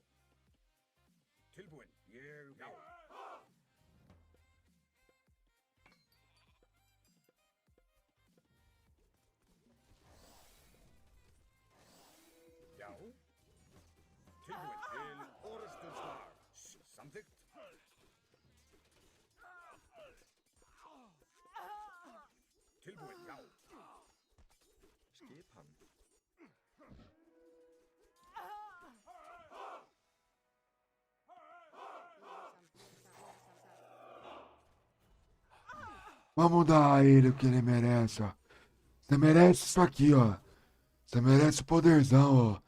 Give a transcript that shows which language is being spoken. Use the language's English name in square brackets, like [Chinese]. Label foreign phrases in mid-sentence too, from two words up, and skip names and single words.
[Icelandic] Tilbúin. Ég vil. Já. Tilbúin til orrustuslag. Samþykkt. Tilbúin, já. Skip hann. [Portuguese] Vamos dar a ele o que ele merece, ó. Você merece isso aqui, ó. Você merece o poderzão, ó.